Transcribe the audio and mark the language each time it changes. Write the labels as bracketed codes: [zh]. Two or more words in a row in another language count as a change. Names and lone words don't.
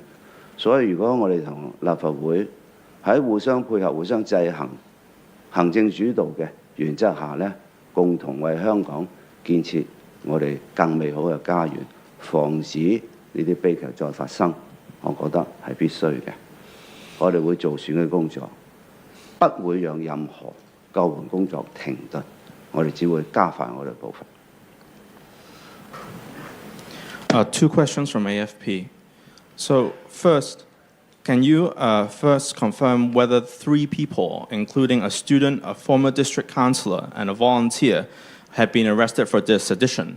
[yue] 所以如果我哋同立法會喺互相配合、互相制衡、行政主導嘅原則下呢，共同為香港建設我哋更美好嘅家園，防止呢啲悲劇再發生，我覺得係必須嘅。我哋會做選舉工作，不會讓任何救援工作停頓，我哋只會加快我哋步伐。 [en] Two questions from AFP. So first, can you first confirm whether 3 people, including a student, a former district councillor, and a volunteer, have been arrested for this sedition?